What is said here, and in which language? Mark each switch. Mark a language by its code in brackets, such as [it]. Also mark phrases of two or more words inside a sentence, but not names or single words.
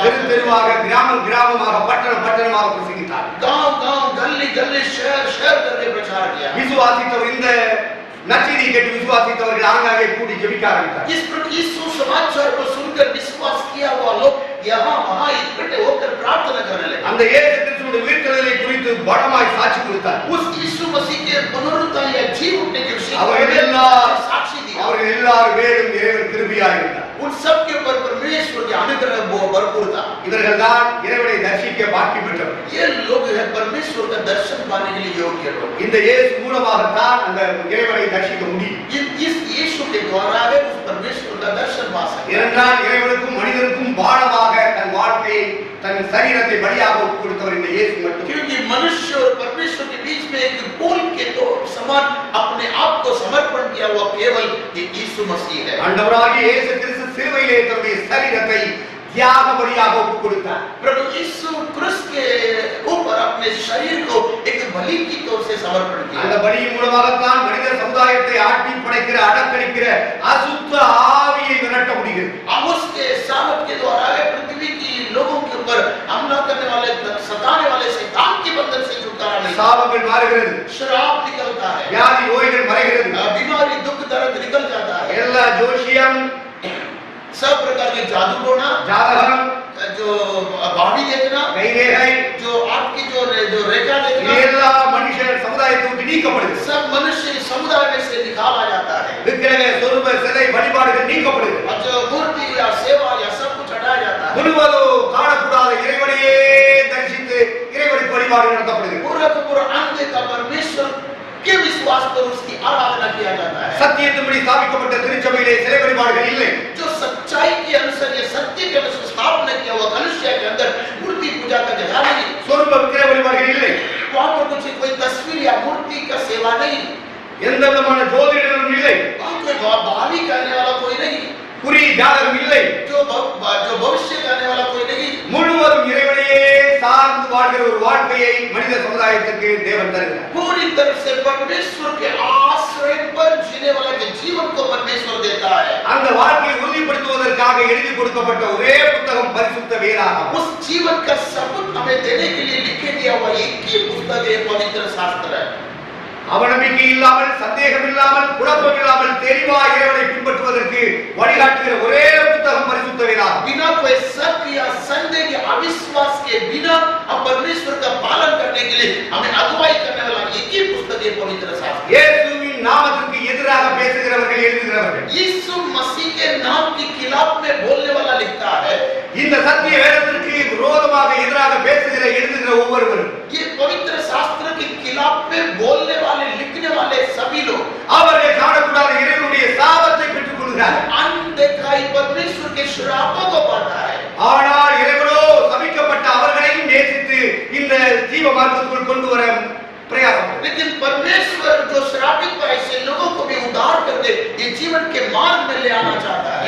[ta] தெரு தெருவாக, கிராமம் கிராமமாக, பட்டணம் பட்டணமாக பிரசங்கித்தார்கள். [hi] गांव गांव गली गली शहर शहर करके प्रचार किया। [ta] விசுவாசித்தவர் இந்த நற்செய்தியை கேட்டு விசுவாசித்தவர்கள் ஆங்காங்கே கூடி ஜெபிக்க ஆரம்பித்தார்கள். [hi] इस सुसमाचार को सुनकर विश्वास किया हुआ लोग यहाँ वहाँ इकट्ठे होकर प्रार्थना करने लगे। [ta] அந்த இயேசு கிறிஸ்துவின் உயிர்த்தெழுதலை குறித்து பலமாய் சாட்சி கொடுத்தார். [hi] उस यीशु मसीह के पुनरुत्थान या जी उठने के विषय [ta] அவர்கள் [hi] में [ta] எல்லாரும் [hi] साक्षी दिया। [ta] அவர்கள் எல்லாரும் மேலும் இறைவன் கிருபையாக இருந்தார். [hi] उन सब के ऊपर परमेश्वर की अनुग्रह भरपूर था। [ta] இவர்கள் தான் இறைவனை தரிசிக்க பாக்கியம் பெற்றவர்கள். [hi] ये लोग हैं परमेश्वर का दर्शन पाने के लिए योग्य लोग। [ta] இந்த இயேசு மூலமாகத்தான் அந்த இறைவனை தரிசிக்க முடியும். [hi] इस यीशु के द्वारा है उस परमेश्वर का दर्शन पा सकते हैं। [ta] ஏனென்றால் இறைவனுக்கும் மனிதனுக்கும் பாலமாக தன் வாழ்க்கையை தன் சரீரத்தை பலியாக ஒப்புக் கொடுத்தவர் இந்த இயேசு மட்டும். [hi] क्योंकि मनुष्य और परमेश्वर के बीच में एक पुल के तो समान अपने आप को समर्पण किया हुआ केवल यीशु मसीह है. [ta] ஆண்டவராகிய இயேசு கிறிஸ்து சிலுவையிலே தன்னுடைய சரீரத்தை தியாக பலியாக ஒப்புக் கொடுத்தார். [hi] प्रभु यीशु क्रूस के ऊपर अपने शरीर को एक बलि की तौर से समर्पण किया. [ta] அந்த பலியின் மூலமாகத்தான் மனித சமுதாயத்தை ஆட்டி படைக்கிற அடக்கடிக்கிற அசுத்த ஆவியை விரட்ட முடிகிறது. [hi] अब उसके सामर्थ के द्वारा पृथ्वी की लोगों के ऊपर हमला करने वाले सताने वाले शैतान के बंधन से छुटकारा मिलता है. [ta] சாபங்கள் மாறுகிறது, [hi] श्राप निकलता है, [ta] வியாதி நோய்கள் மறைகிறது, [hi] बीमारी दुख दर्द निकल जाता है. [ta] எல்லா ஜோஷியம் [hi] सब प्रकार के जादू टोना, [ta] ஜாதகம் [hi] जो बावी देखना, [ta] கைரேகை [hi] जो आपकी जो रेखा देखना, [ta] எல்லா மனுஷ சமுதாயத்தை விட்டு நீக்கப்படுது. [hi] सब मनुष्य समुदाय में से निकाला जाता है. [ta] விக்கிரக சொரூப சிலை வழிபாடுகள் நீக்கப்படுது. [hi] और जो मूर्ति या सेवा या सब कुछ हटाया जाता है. [ta] முழுவதும் காணக்கூடாத இறைவனையே தரிசித்து இறைவனுக்கு வழிபாடு நடத்தப்படுது. [hi] पूरा का पूरा अंग का परमेश्वर के विश्वास पर उसकी आराधना किया जाता है. [ta] சத்தியத்தின்படி ஸ்தாபிக்கப்பட்ட திருச்சபையிலே சிலை வழிபாடுகள் இல்லை. [hi] जो सच्चाई के अनुसार या सत्य के अनुसार स्थापना किया हुआ कलश के अंदर मूर्ति पूजा का जगह नहीं, [ta] சொரூப விக்கிரக வழிபாடுகள் இல்லை. [hi] वहां पर कुछ कोई तस्वीर या मूर्ति का सेवा नहीं, [ta] எந்த விதமான ஜோதிடரும் இல்லை, [hi] वहां कोई भावी करने वाला कोई नहीं, [ta] குறி ஜாதகம் இல்லை. [hi] जो भविष्य करने वाला कोई नहीं. [ta] முழுவதும் இறைவனையே சார்ந்து வாழ்கிற ஒரு வாழ்க்கையை மனித சமுதாயத்துக்கு தேவன் தருகிறார். [hi] पूरी तरह से परमेश्वर के आश्रय पर जीने वाला के जीवन को परमेश्वर देता है. [ta] அந்த வாழ்க்கையை உறுதிப்படுத்துவதற்காக எழுதி கொடுக்கப்பட்ட ஒரே புத்தகம் பரிசுத்த வேதாகமம். [hi] उस जीवन का सबूत हमें देने के लिए लिखे गया हुआ एक ही पुस्तक है, पवित्र शास्त्र है. [ta] அவநம்பிக்கை இல்லாமல், சந்தேகம் இல்லாமல், குழப்பம் இல்லாமல் தெளிவாக இறைவனை பின்பற்றுவதற்கு வழிகாட்டுகிற ஒரே புத்தகம் பரிசுத்த வேதாகமம். [hi] बिना कोई शक या संदेह या अविश्वास के बिना हम परमेश्वर का पालन करने के लिए हमें अगुवाई करने वाला एक ही पुस्तक है, पवित्र शास्त्र. [ta] இயேசுவின் நாமத்துக்கு எதிராக பேசுகிறவர்கள் எழுதுகிறவர்கள், [hi] यीशु मसीह के नाम के खिलाफ में बोलने वाला लिखता है. [ta] இந்த சத்திய வேதத்திற்கு விரோதமாக எதிராக பேசுகிற எழுதுகிற ஒவ்வொருவரும் [hi] ये पवित्र शास्त्र के खिलाफ में बोलने वाले लिखने वाले सभी लोग [ta] அவர்கள் காணக்கூடாத இறைவனுடைய சாபத்தை பெற்றுக் கொள்கிறார்கள். [hi] अनदेखाई परमेश्वर के श्रापों को पाता है. [ta] ஆனால் இறைவனோ சபிக்கப்பட்ட அவர்களையும் நேசித்து இந்த ஜீவ மார்க்கத்துக்குள் கொண்டு வர प्रयास। [hi] लेकिन परमेश्वर जो श्रापित है ऐसे लोगों को भी उद्धार कर दे, ये जीवन के मार्ग में ले आना चाहता है।